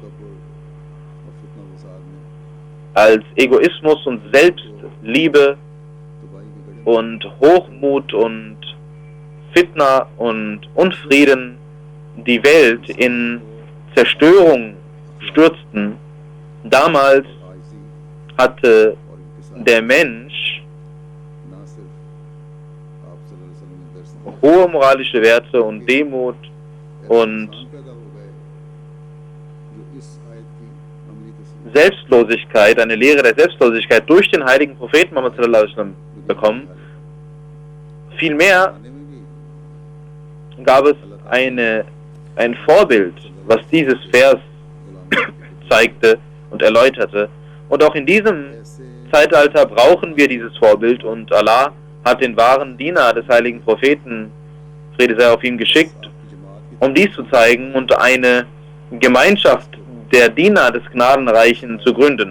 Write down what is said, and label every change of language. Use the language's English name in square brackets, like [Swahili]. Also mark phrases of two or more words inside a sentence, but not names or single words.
[German] als Egoismus und Selbstliebe und Hochmut und Fitna und Unfrieden die Welt in Zerstörung stürzten, damals hatte der Mensch hohe moralische Werte und Demut und Selbstlosigkeit, eine Lehre der Selbstlosigkeit durch den heiligen Propheten Muhammad [Arabic] صلى الله عليه وسلم [German] bekommen. Vielmehr gab es ein Vorbild, was dieses Vers zeigte und erläuterte. Und auch in diesem Zeitalter brauchen wir dieses Vorbild, und Allah hat den wahren Diener des heiligen Propheten, Friede sei auf ihm, geschickt, um dies zu zeigen und eine Gemeinschaft der Diener des Gnadenreichen zu gründen.